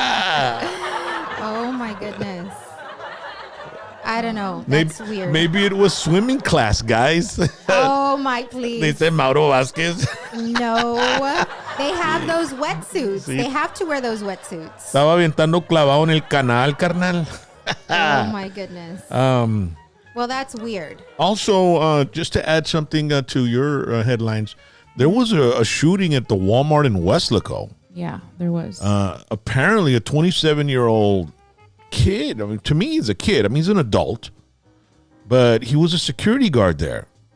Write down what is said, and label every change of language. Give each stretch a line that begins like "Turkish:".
English: Oh my goodness. I don't know. Maybe, That's weird. Maybe it was swimming class, guys. Oh my, please. They said Mauro Vasquez. No. They have those wetsuits.
Spanish: Sí.
English: They have to wear those wetsuits.
Spanish: Estaba aventando clavado en el canal, carnal.
English: Oh my goodness. Well, that's weird. Also, just to add something to your headlines, there was a shooting at the Walmart in Weslaco. Yeah, there was. Apparently, a 27-year-old kid. I mean, to me, he's a kid. I mean, he's an adult, but he was a security guard there.